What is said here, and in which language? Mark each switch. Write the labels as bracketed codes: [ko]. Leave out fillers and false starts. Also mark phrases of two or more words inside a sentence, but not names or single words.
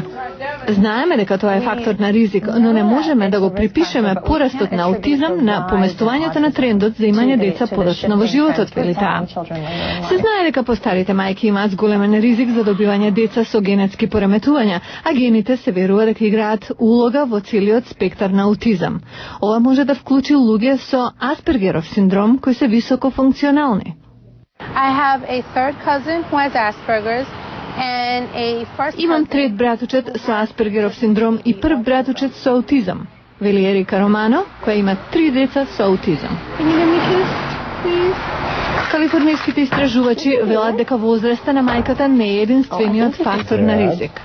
[mk] Знаеме дека тоа е фактор на ризик, но не можеме да го припишеме порастот на аутизам на поместувањето на трендот за имање деца подоцна во животот, вели таа. Се знае дека постарите мајки имаат зголемен ризик за добивање деца со генетски пореметувања, а гените се верува дека играат улога во целиот спектар на аутизам. Ова може да вклучи луѓе со Аспергеров синдром кои се високо функционални. [en] I have a third cousin who has Asperger's and a first [mk] Имам трет братучет со Аспергеров синдром и прв братучет со аутизам, вели Ерика Романо, која има 3 деца со аутизам. Калифорнијските истражувачи велат дека возраста на мајката не е единствениот фактор на ризик.